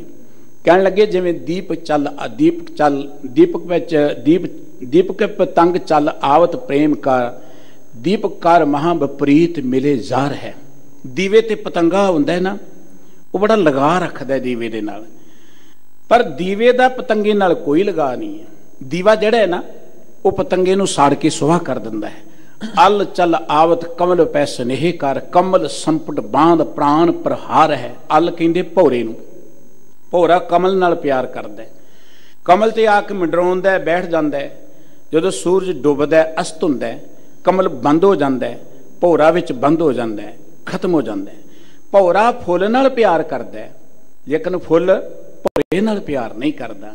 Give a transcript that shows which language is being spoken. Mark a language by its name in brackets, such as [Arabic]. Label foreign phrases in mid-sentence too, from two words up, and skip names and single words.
[Braj] ਕਹਿਣ ਲੱਗੇ ਜਿਵੇਂ ਦੀਪਕ ਵਿੱਚ ਦੀਪਕ ਪਤੰਗ ਚੱਲ ਆਵਤ ਪ੍ਰੇਮ ਕਰ, ਦੀਪਕ ਕਰ ਮਹਾ ਵਿਪਰੀਤ ਮਿਲੇ ਜ਼ਾਰ ਹੈ। [Punjabi] ਦੀਵੇ ਤੇ ਪਤੰਗਾ ਹੁੰਦਾ ਨਾ, ਉਹ ਬੜਾ ਲਗਾ ਰੱਖਦਾ ਦੀਵੇ ਦੇ ਨਾਲ, ਪਰ ਦੀਵੇ ਦਾ ਪਤੰਗੇ ਨਾਲ ਕੋਈ ਲਗਾ ਨਹੀਂ ਹੈ। ਦੀਵਾ ਜਿਹੜਾ ਹੈ ਨਾ, ਉਹ ਪਤੰਗੇ ਨੂੰ ਸਾੜ ਕੇ ਸੁਆਹ ਕਰ ਦਿੰਦਾ ਹੈ। [Braj] अल चल आवत कमल पै स्नेह कर, कमल संपट बांध प्राण प्रहार है। [Punjabi] ਅਲ ਕਹਿੰਦੇ ਭੌਰੇ ਨੂੰ, ਭੌਰਾ ਕਮਲ ਨਾਲ ਪਿਆਰ ਕਰਦਾ ਹੈ, ਕਮਲ ਤੇ ਆਕੇ ਮੰਡਰਾਉਂਦਾ ਹੈ, ਬੈਠ ਜਾਂਦਾ ਹੈ। ਜਦੋਂ ਸੂਰਜ ਡੁੱਬਦਾ ਹੈ, ਅਸਤ ਹੁੰਦਾ ਹੈ, ਕਮਲ ਬੰਦ ਹੋ ਜਾਂਦਾ ਹੈ, ਭੌਰਾ ਵਿੱਚ ਬੰਦ ਹੋ ਜਾਂਦਾ ਹੈ, ਖ਼ਤਮ ਹੋ ਜਾਂਦਾ ਹੈ। ਭੌਰਾ ਫੁੱਲ ਨਾਲ ਪਿਆਰ ਕਰਦਾ ਹੈ, ਲੇਕਿਨ ਫੁੱਲ ਭੌਰੇ ਨਾਲ ਪਿਆਰ ਨਹੀਂ ਕਰਦਾ।